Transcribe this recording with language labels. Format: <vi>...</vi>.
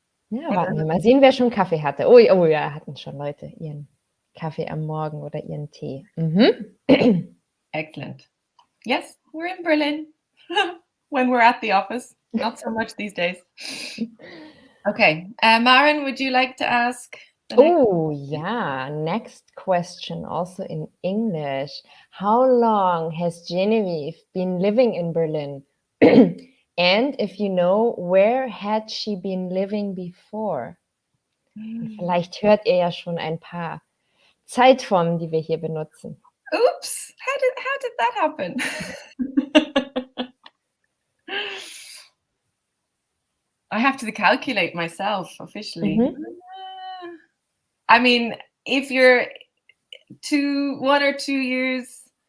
<de>Ja, warten wir mal sehen, wer schon Kaffee hatte. Oh ja, hatten schon Leute ihren Kaffee am Morgen oder ihren Tee.</de> <en>Excellent. Yes, we're in Berlin when we're at the office. Not so much these days. Okay, Maren, would you like to ask? Yeah, next question, also in English. How long has Genevieve been living in Berlin? And if you know, where had she been living before?</en> <de>Und vielleicht hört ihr ja schon ein paar Zeitformen, die wir hier benutzen.</de> <en>Oops, how did that happen? I have to calculate myself officially. I mean, if you're 1 or 2 years</en>